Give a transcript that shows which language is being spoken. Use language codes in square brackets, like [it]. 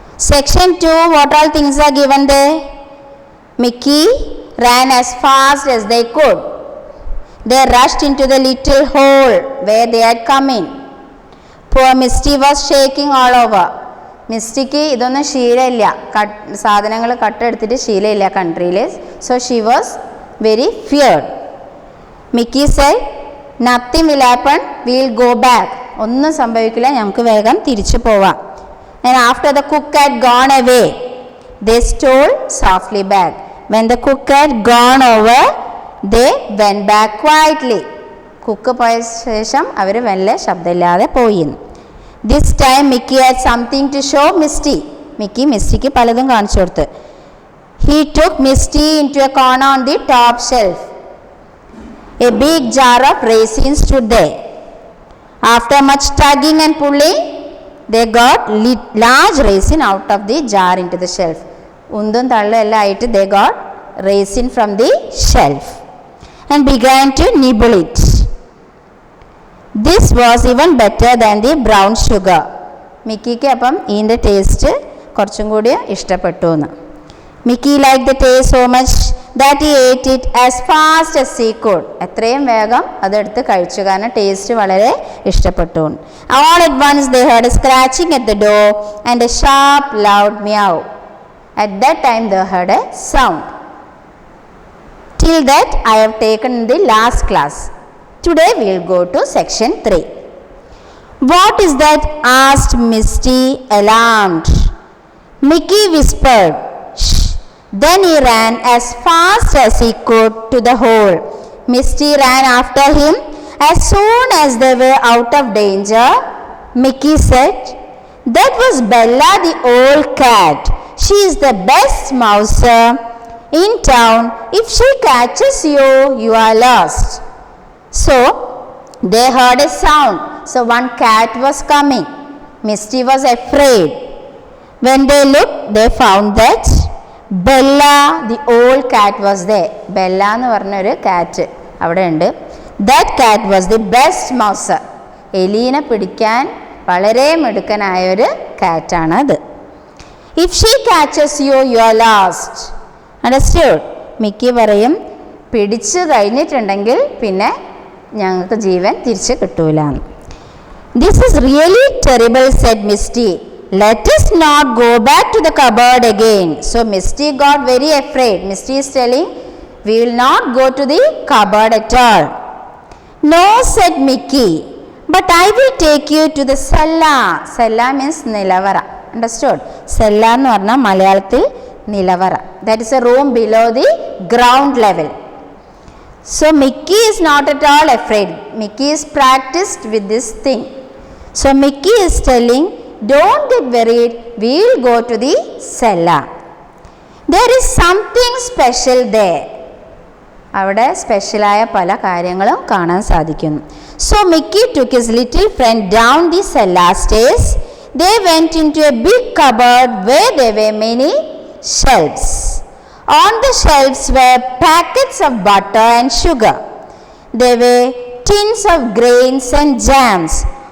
[en] Section 2, what all things are given there? Mickey ran as fast as they could. They rushed into the little hole where they had come in. Poor Misty was shaking all over. [ml] Mystic ഇതൊന്നും ശീലമില്ല, സാധനങ്ങൾ കട്ടെടുത്തിട്ട് ശീലമില്ല കൺട്രിയിൽ. [en] So she was very feared. Mickey said nothing will happen, we will go back. [ml] ഒന്നും സംഭവിക്കില്ല, നമുക്ക് വേഗം തിരിച്ചു പോവാം. [en] And after the cook had gone away they stole softly back. When the cook had gone over they went back quietly. [ml] Cook പോയ ശേഷം അവർ വല്ല ശബ്ദമില്ലാതെ പോയി. [en] This time Mickey had something to show Misty. [ml] Mystic പലതും കാണിച്ചു കൊടുത്ത്. [en] He took Misty into a corner on the top shelf. A big jar of raisins stood there. After much tugging and pulling, they got large raisin out of the jar into the shelf. [ml] ഉന്തും തള്ളും എല്ലാം ആയിട്ട് [en] they got raisin from the shelf and began to nibble it. This was even better than the brown sugar. [ml] മിക്കിക്ക് അപ്പം ഇതിൻ്റെ taste കുറച്ചും കൂടി ഇഷ്ടപ്പെട്ടു എന്ന്. [en] Mickey like the taste so much that he ate it as fast as he could. [ml] എത്രയും വേഗം അതെടുത്ത് കഴിച്ചു, കാരണം ടേസ്റ്റ് വളരെ ഇഷ്ടപ്പെട്ടു. [en] All at once they heard a scratching at the door and a sharp loud meow. At that time they heard a sound. Till that I have taken in the last class. Today we will go to section 3. What is that? Asked Misty, alarmed. Mickey whispered, shh. Then he ran as fast as he could to the hole. Misty ran after him. As soon as they were out of danger, Mickey said, that was Bella the old cat. She is the best mouser in town. If she catches you, you are lost. So they heard a sound. So one cat was coming. Misty was afraid. When they looked, they found that Bella, the old cat, was there. [ml] Bella എന്ന് പറഞ്ഞൊരു കാറ്റ് അവിടെ ഉണ്ട്. [en] That cat was the best mouser. [ml] എലീനെ പിടിക്കാൻ വളരെ മിടുക്കനായൊരു കാറ്റാണ് അത്. [en] If she catches you, you are lost. Understood? [ml] Mickey പറയും, പിടിച്ചു കഴിഞ്ഞിട്ടുണ്ടെങ്കിൽ പിന്നെ ഞങ്ങൾക്ക് ജീവൻ തിരിച്ച് കിട്ടൂല. [en] This is really terrible, said Misty. Let us not go back to the cupboard again. So Misty got very afraid. Misty is telling, we will not go to the cupboard at all. No, said Mickey, but I will take you to the cellar. Cellar means nilavara. Understood? [ml] Cellar എന്ന് പറഞ്ഞാൽ മലയാളത്തിൽ നിലവറ. [en] That is a room below the ground level. So Mickey is not at all afraid. Mickey is practiced with this thing. So Mickey is telling, don't get worried, we will go to the cellar. There is something special there. [ml] അവിടെ സ്പെഷ്യലായ പല കാര്യങ്ങളും കാണാൻ സാധിക്കുന്നു. [en] So Mickey took his little friend down the cellar stairs. They went into a big cupboard where there were many shelves. On the shelves were packets of butter and sugar. There were tins of grains and jams.